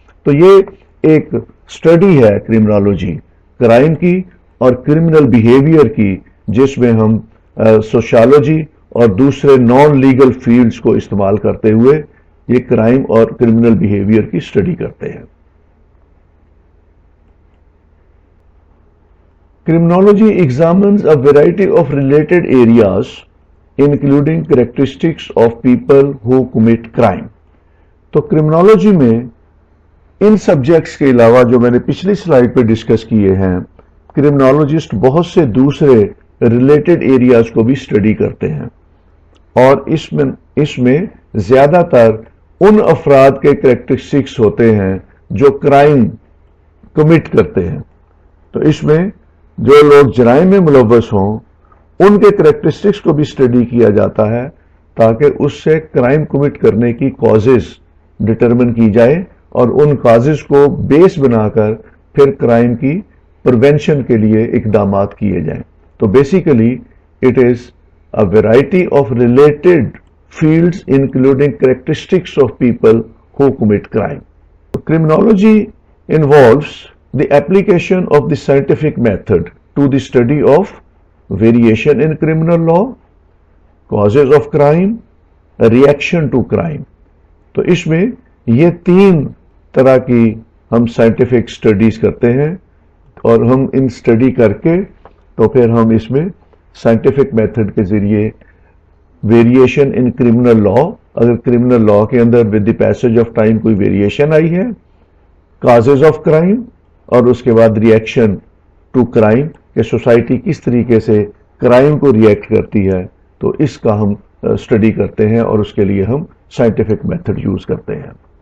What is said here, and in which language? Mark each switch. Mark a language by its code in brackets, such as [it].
[ur] تو یہ ایک اسٹڈی ہے کرمنالوجی کرائم کی اور کرمنل بیہیویئر کی، جس میں ہم سوشالوجی اور دوسرے نان لیگل فیلڈز کو استعمال کرتے ہوئے یہ کرائم اور کرمنل بیہیویئر کی اسٹڈی کرتے ہیں. [en] Criminology examines a variety of related areas, including characteristics of people who commit crime. [ur] تو کرمنالوجی میں ان سبجیکٹس کے علاوہ جو میں نے پچھلی سلائیڈ پہ ڈسکس کیے ہیں، کرمنالوجسٹ بہت سے دوسرے ریلیٹڈ ایریاز کو بھی اسٹڈی کرتے ہیں، اور اس میں زیادہ تر ان افراد کے کریکٹرسٹکس ہوتے ہیں جو کرائم کمٹ کرتے ہیں. تو اس میں جو لوگ جرائم میں ملوث ہوں ان کے کریکٹرسٹکس کو بھی اسٹڈی کیا جاتا ہے تاکہ اس سے کرائم کمٹ کرنے کی کازز ڈٹرمن کی جائے اور ان کازز کو بیس بنا کر پھر کرائم کی پریونشن کے لیے اقدامات کیے جائیں. [en] تو basically it is a variety of related fields including characteristics of people who commit crime. Criminology involves the application of the scientific method to the study of variation in criminal law, causes of crime, reaction to crime. [ur] تو اس میں یہ تین طرح کی ہم scientific studies کرتے ہیں، اور ہم ان سٹڈی کر کے تو پھر ہم اس میں سائنٹیفک میتھڈ کے ذریعے [en] variation in criminal law, [ur] اگر کرمنل لا کے اندر [en] with the passage of time [ur] کوئی ویریشن آئی ہے، [en] causes of crime, [ur] اور اس کے بعد [en] reaction to crime [ur] کہ سوسائٹی کس طریقے سے کرائم کو ریئیکٹ کرتی ہے، تو اس کا ہم اسٹڈی کرتے ہیں اور اس کے لیے ہم سائنٹیفک میتھڈ یوز کرتے ہیں.